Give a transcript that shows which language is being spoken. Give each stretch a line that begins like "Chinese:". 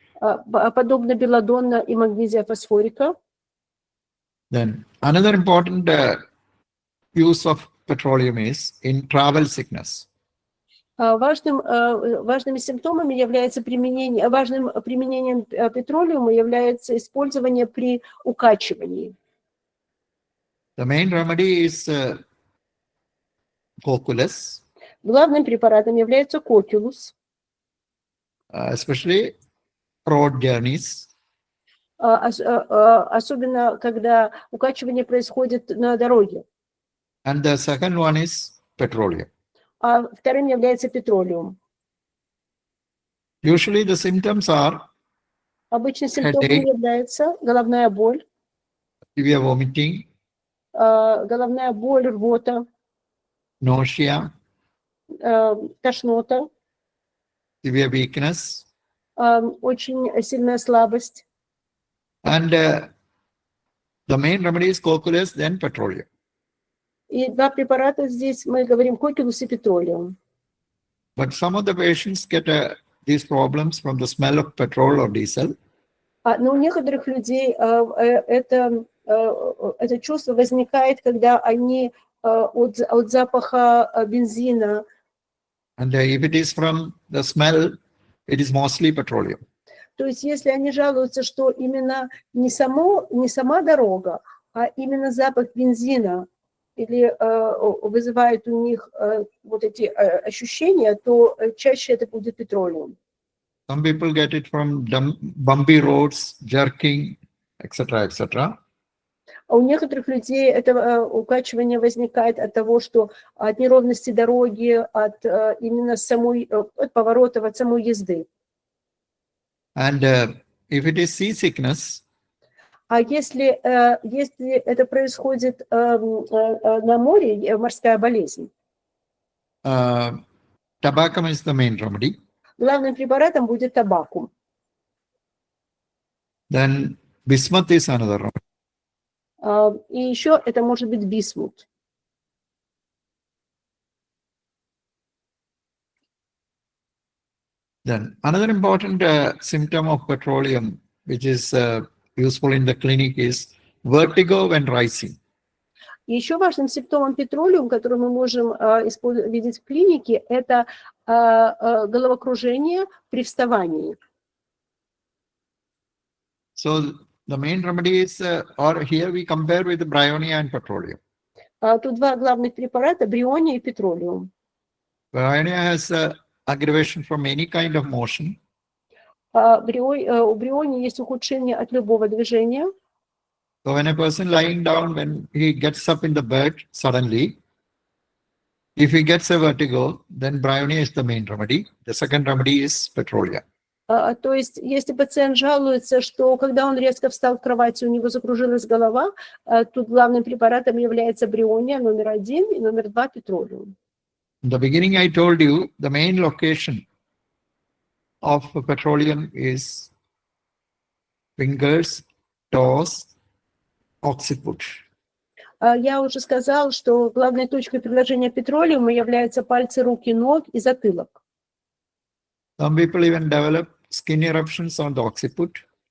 Russian: Подобно белладонна и магнезия фосфорика.
English: Then another important use of petroleum is in travel sickness.
Russian: Важными симптомами является важным применением петролиума является использование при укачивании.
English: The main remedy is coculus.
Russian: Главным препаратом является кокулус.
English: Especially road journeys.
Russian: Особенно, когда укачивание происходит на дороге.
English: And the second one is petroleum.
Russian: А вторым является петролиум.
English: Usually the symptoms are
Russian: Обычно симптомами является головная боль,
English: severe vomiting,
Russian: головная боль, рвота,
English: nausea,
Russian: тошнота,
English: severe weakness,
Russian: очень сильная слабость.
English: and the main remedy is coculus, then petroleum.
Russian: И два препарата здесь мы говорим кокулус и петролиум.
English: But some of the patients get these problems from the smell of petrol or diesel.
Russian: Но у некоторых людей это чувство возникает, когда они от запаха бензина.
English: And if it is from the smell, it is mostly petroleum.
Russian: То есть если они жалуются, что именно не сама дорога, а именно запах бензина или вызывает у них вот эти ощущения, то чаще это будет петролиум.
English: Some people get it from bumpy roads, jerking, etc., etc.
Russian: А у некоторых людей это укачивание возникает от того, что от неровности дороги, от именно от поворотов, от самой езды.
English: And if it is seasickness,
Russian: А если это происходит на море, морская болезнь,
English: tobacco is the main remedy.
Russian: главным препаратом будет табакум.
English: Then bismuth is another remedy.
Russian: И еще это может быть бисмут.
English: Then another important symptom of petroleum, which is useful in the clinic, is vertigo when rising.
Russian: Еще важным симптомом петролиум, который мы можем видеть в клинике, это головокружение при вставании.
English: So the main remedy is, or here we compare with the bryonia and petroleum.
Russian: Тут два главных препарата, бриония и петролиум.
English: Bryonia has aggravation from any kind of motion.
Russian: У брионии есть ухудшение от любого движения.
English: So when a person lying down, when he gets up in the bed suddenly, if he gets a vertigo, then bryonia is the main remedy. The second remedy is petroleum.
Russian: То есть, если пациент жалуется, что когда он резко встал в кровати, у него закружилась голова, тут главным препаратом является бриония номер 1 и номер 2 петролиум.
English: In the beginning, I told you the main location of petroleum is fingers, toes, occiput.
Russian: Я уже сказал, что главной точкой приложения петролиума являются пальцы рук и ног и затылок.
English: Some people even develop skin eruptions on the occiput.